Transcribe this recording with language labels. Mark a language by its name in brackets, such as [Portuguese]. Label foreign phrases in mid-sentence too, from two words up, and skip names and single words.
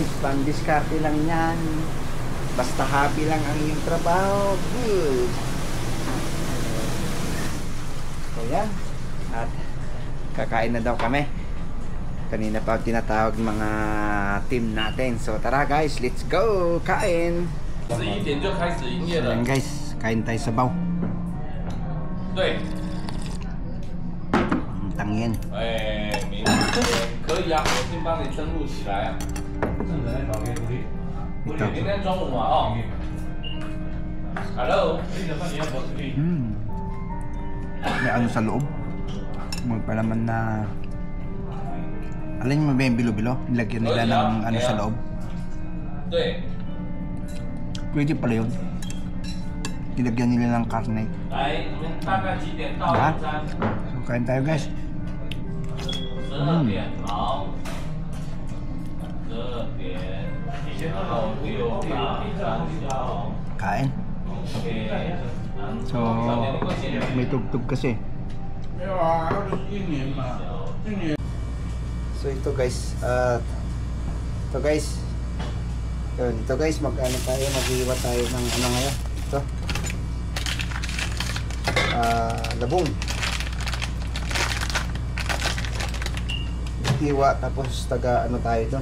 [Filipino] Pang diskarte lang yan. Basta happy lang ang iyong trabaho. Good. Ayan. At kakain na daw kami. Kanina pa tinatawag mga team natin. So tara guys, [English] let's go! [Filipino] Kain! [Chinese] 11点就开始营业了 [Filipino] Ayan。guys, kain tayo sabaw. [Chinese] 对， [Filipino] Tangin. [Chinese] 哎，明天可以啊，我先帮你登录起来啊。 [Filipino] Ito. [Chinese] 明天中午嘛，哦。Hello。 [Filipino] May ano sa loob. Magpalaman na... Alin mo ba yung bilo-bilo? Nilagyan nila ng ano sa loob. [Chinese] 对。 [Filipino] Pwede pala yun. Nilagyan nila ng karne. [Chinese] 来，你们大概几点到啊午餐？ [Filipino] So kain tayo guys. [Chinese] 12 点，好。12点，然后6大3小。 [Filipino] Kain. OK。 So, may tugtog kasi. [Chinese] 没有啊，它不是1年嘛，1年。 [Filipino] So ito guys, ito guys. Yun, ito guys, mag-ano tayo, mag-iwa tayo ng ano ngayon. Ito. Labong. Iwa, tapos taga ano tayo doon.